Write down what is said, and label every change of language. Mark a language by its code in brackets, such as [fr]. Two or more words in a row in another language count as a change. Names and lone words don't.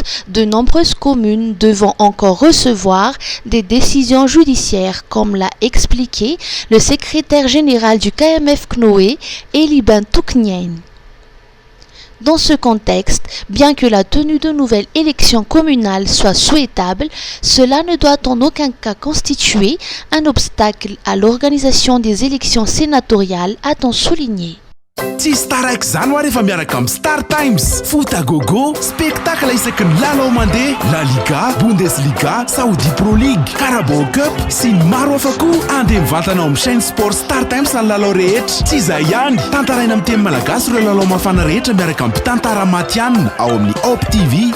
[fr] De nombreuses communes devant encore recevoir des décisions judiciaires, comme l'a expliqué le secrétaire général du KMF CNOE, Eliban Touknien. Dans ce contexte, bien que la tenue de nouvelles élections communales soit souhaitable, cela ne doit en aucun cas constituer un obstacle à l'organisation des élections sénatoriales, a-t-on souligné. [mg] Tsy Star X zany ho rehefa miaraka amin'ny Star Times. [fr] Foot à gogo, spectacle [mg] isaky ny lalao mandeha, La Liga, Bundesliga, Saudi Pro League, Carabao Cup sy ny maro hafa koa. Andeha mivantanao amin'ny [fr] chaîne sport [mg] Star Times ny lalao rehetra. Tsy izay ihany, tantaraina amin'ny teny malagasy ireo lalao mafana rehetra miaraka amin'ny mpitantara matianina ao amin'ny Op TV.